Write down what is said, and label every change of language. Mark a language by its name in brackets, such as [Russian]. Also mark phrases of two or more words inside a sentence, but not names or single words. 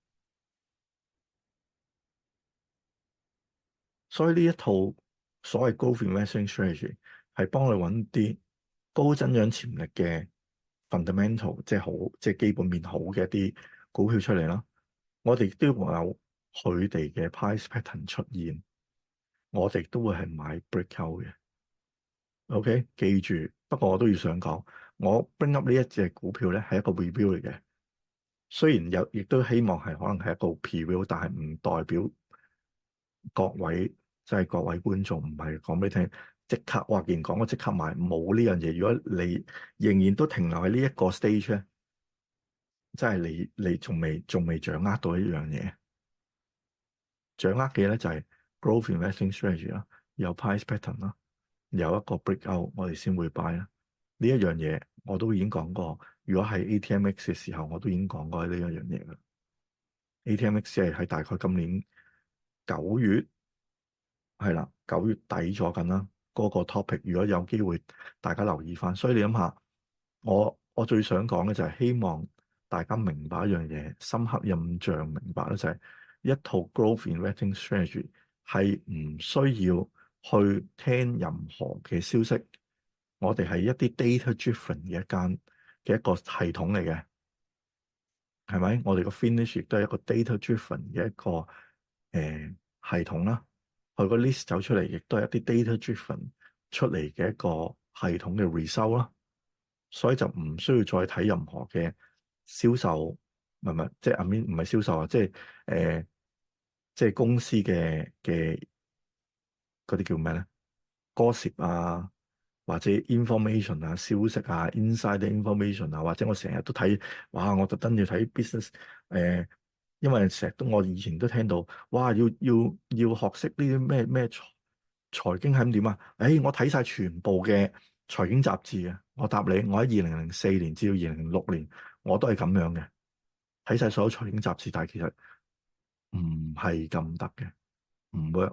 [Cantonese] 所以呢一套所謂 [English] Growth Investing Strategy [Cantonese] 係幫你揾啲高增長潛力嘅 fundamental，即係好，即係基本面好嘅一啲股票出嚟啦。我哋都會有佢哋嘅 [English] price pattern [Cantonese] 出現，我哋都會係買 breakout 嘅。OK，記住。不過我都要想講，我 [English] bring up [Cantonese] 呢一隻股票咧係一個 review 嚟嘅。雖然有，亦都希望係可能係一個 preview，但係唔代表各位即係各位觀眾，唔係講俾你聽即刻話見講我即刻買，冇呢樣嘢。如果你仍然都停留喺呢一個 stage 咧，即係你仲未掌握到一樣嘢。掌握嘅咧就係 [English] growth investing strategy [Cantonese] 啦，有 [English] price pattern [Cantonese] 啦，有一個 breakout，我哋先會 buy 啦。呢一樣嘢我都已經講過。如果係 ATMX 嘅時候，我都已經講過呢一樣嘢啦。ATMX 係喺大概今年9月，係啦，9月底咗緊啦。嗰個 topic 如果有機會，大家留意翻。所以你諗下，我最想講嘅就係希望大家明白一樣嘢，深刻印象明白咧就係一套 [English] growth investing strategy [Cantonese] 係唔需要去聽任何嘅消息。我哋係一啲 [English] data driven [Cantonese] 嘅一個系統嚟嘅，係咪？我哋個 finish 亦都係一個 [English] data driven [Cantonese] 嘅一個系統啦。佢個 list 走出嚟，亦都係一啲 [English] data driven [Cantonese] 出嚟嘅一個系統嘅 result 啦。所以就唔需要再睇任何嘅銷售，唔係即係 [English] I mean [Cantonese] 唔係銷售啊，即係公司嘅嗰啲叫咩咧？Gossip 啊，或者 information 啊、消息啊、 [English] inside information [Cantonese] 啊，或者我成日都睇，哇！我特登要睇 business，因為成日都我以前都聽到，哇！要學識呢啲咩財經係咁點啊？我睇晒全部嘅財經雜誌啊！我答你，我喺2004年至到2006年，我都係咁樣嘅，睇晒所有財經雜誌，但係其實唔係咁得嘅，唔 work。